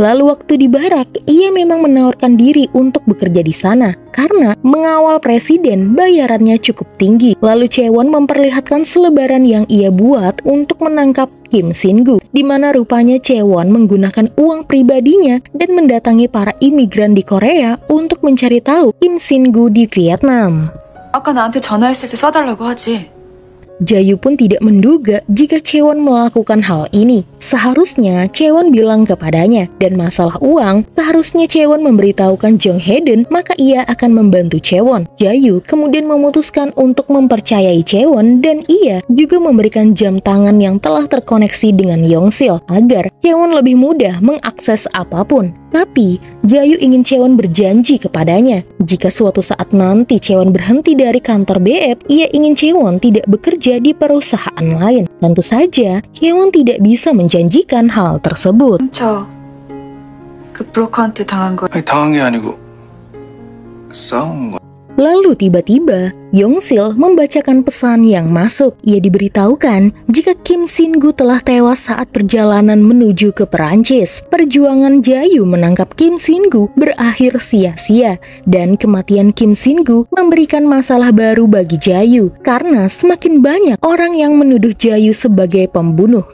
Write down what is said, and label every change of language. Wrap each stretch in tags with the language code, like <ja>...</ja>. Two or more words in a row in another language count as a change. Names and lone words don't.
<id>Lalu waktu di barak, ia memang menawarkan diri untuk bekerja di sana karena mengawal presiden bayarannya cukup tinggi. Lalu Chae-won memperlihatkan selebaran yang ia buat untuk menangkap Kim Sin-gu, di mana rupanya Chae-won menggunakan uang pribadinya dan mendatangi para imigran di Korea untuk mencari tahu Kim Sin-gu di Vietnam.</id> <ko>아까 나한테 전화했을 때 쏴달라고 하지.</ko> <id>Jayu pun tidak menduga jika Chae-won melakukan hal ini. Seharusnya Chae-won bilang kepadanya, dan masalah uang, seharusnya Chae-won memberitahukan Jong Hae-deun, maka ia akan membantu Chae-won. Jayu kemudian memutuskan untuk mempercayai Chae-won dan ia juga memberikan jam tangan yang telah terkoneksi dengan Yong-sil agar Chae-won lebih mudah mengakses apapun. Tapi Jayu ingin Chae-won berjanji kepadanya jika suatu saat nanti Chae-won berhenti dari kantor BF, ia ingin Chae-won tidak bekerja di perusahaan lain. Tentu saja Chae-won tidak bisa menjanjikan hal tersebut.</id> <ko>저 그 브로커한테 당한 거. 아니 당한 게 아니고 싸운 거.</ko> <id>Lalu tiba-tiba Yong-sil membacakan pesan yang masuk. Ia diberitahukan jika Kim Sin-gu telah tewas saat perjalanan menuju ke Perancis. Perjuangan Jayu menangkap Kim Sin-gu berakhir sia-sia dan kematian Kim Sin-gu memberikan masalah baru bagi Jayu karena semakin banyak orang yang menuduh Jayu sebagai pembunuh.</id>